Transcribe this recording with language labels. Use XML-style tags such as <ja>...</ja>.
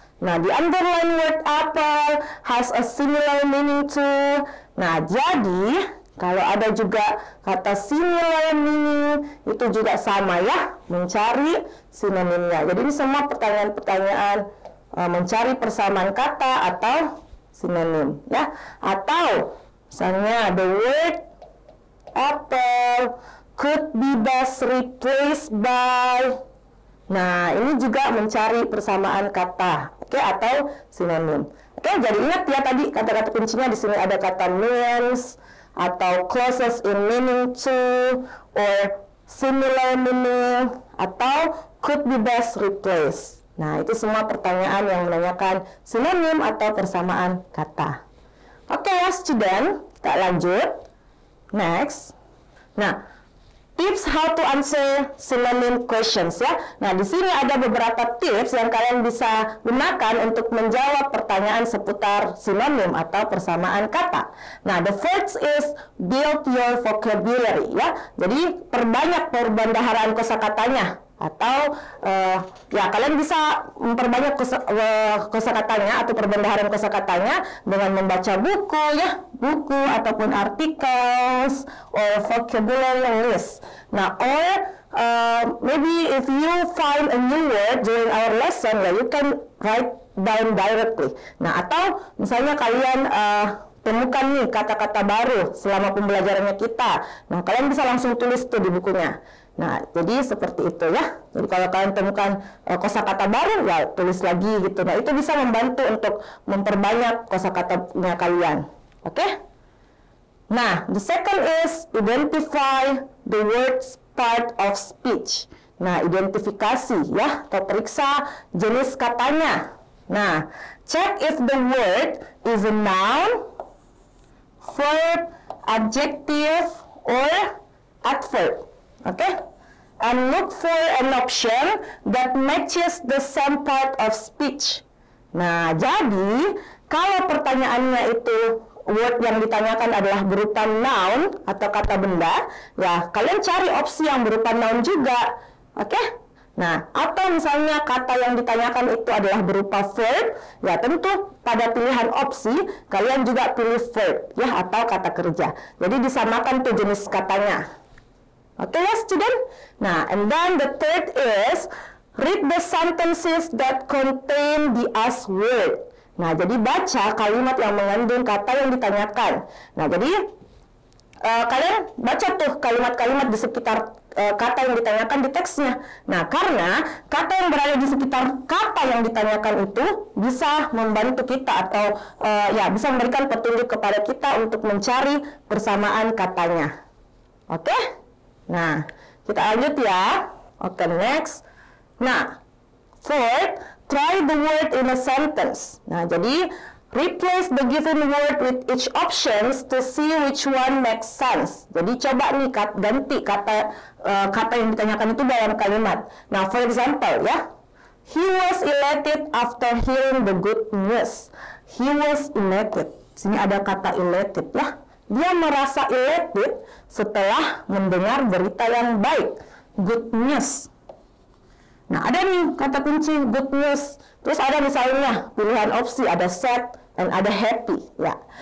<en>Nah, the underline word apple has a similar meaning to.</en> <id>Nah, jadi kalau ada juga kata similar meaning, itu juga sama ya, mencari sinonimnya. Jadi ini semua pertanyaan-pertanyaan mencari persamaan kata atau sinonim ya. Atau misalnya</id> <en>the word apple could be best replaced by.</en> <id>Nah, ini juga mencari persamaan kata, oke, atau sinonim. Oke, jadi ingat ya tadi kata-kata kuncinya di sini ada kata means, atau</id> <en>closest in meaning to, or similar meaning,</en> <id>atau</id> <en>could be best replaced.</en> <id>Nah, itu semua pertanyaan yang menanyakan sinonim atau persamaan kata. Oke ya, student, kita lanjut. Next.</id> <en>Nah, tips how to answer synonym questions ya.</en> <id>Nah, di sini ada beberapa tips yang kalian bisa gunakan untuk menjawab pertanyaan seputar sinonim atau persamaan kata.</id> <en>Nah, the first is build your vocabulary ya.</en> <id>Jadi perbanyak perbendaharaan kosakatanya atau ya kalian bisa memperbanyak kosakatanya atau perbendaharaan kosakatanya dengan membaca buku ya, buku ataupun</id> <en>articles or vocabulary list. Nah, or maybe if you find a new word during our lesson, ya, you can write down directly.</en> <id>Nah, atau misalnya kalian temukan nih kata-kata baru selama pembelajarannya kita. Nah, kalian bisa langsung tulis tuh di bukunya. Nah, jadi seperti itu ya. Jadi kalau kalian temukan kosakata baru, ya tulis lagi gitu. Nah, itu bisa membantu untuk memperbanyak kosakatanya kalian. Oke?</id> <en>Nah, the second is identify the words part of speech.</en> <id>Nah, identifikasi ya, atau periksa jenis katanya.</id> <en>Nah, check if the word is a noun, verb, adjective, or adverb. Okay? And look for an option that matches the same part of speech.</en> <id>Nah, jadi kalau pertanyaannya itu word yang ditanyakan adalah berupa noun atau kata benda, ya kalian cari opsi yang berupa noun juga. Oke? Nah, atau misalnya kata yang ditanyakan itu adalah berupa verb, ya tentu pada pilihan opsi kalian juga pilih verb ya atau kata kerja. Jadi disamakan tuh jenis katanya. Oke ya student?</id> <en>Nah, and then the third is read the sentences that contain the as word.</en> <id>Nah, jadi baca kalimat yang mengandung kata yang ditanyakan. Nah, jadi kalian baca tuh kalimat-kalimat di sekitar kata yang ditanyakan di teksnya. Nah, karena kata yang berada di sekitar kata yang ditanyakan itu bisa membantu kita atau ya bisa memberikan petunjuk kepada kita untuk mencari persamaan katanya. Oke? Nah, kita lanjut ya. Oke, next.</id> <en>Nah, fourth, try the word in a sentence.</en> <id>Nah, jadi</id> <en>replace the given word with each options to see which one makes sense.</en> <id>Jadi coba nih ganti kata yang ditanyakan itu dalam kalimat.</id> <en>Nah, for example ya, he was elated after hearing the good news. He was elated. Sini ada kata elated ya.</en> <id>Dia merasa elated setelah mendengar berita yang baik.</id> <en>Good news.</en> <id>Nah, ada nih kata kunci good news. Terus ada misalnya pilihan opsi, ada sad dan ada happy ya.</id>